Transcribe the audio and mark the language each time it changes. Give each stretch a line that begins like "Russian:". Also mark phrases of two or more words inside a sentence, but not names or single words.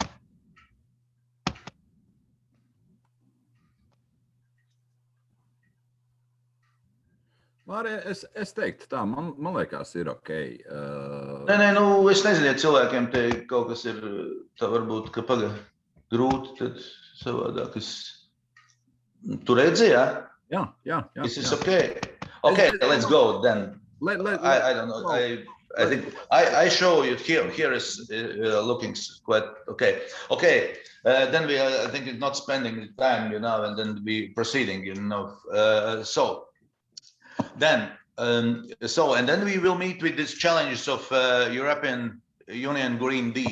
Latvian: Mārija, es teiktu tā, man liekas, ir ok. Nē, nu, es nezinu, ja cilvēkiem te kaut kas ir, tā varbūt, ka grūti, tad savādāk. Tu redzi, jā? Jā.
English: This is okay. Okay, let's go then. I don't know. I think I show you here. Here is looking quite okay. Okay, then we are, I think, not spending the time, and then we proceeding, So then, and then we will meet with these challenges of European Union Green Deal.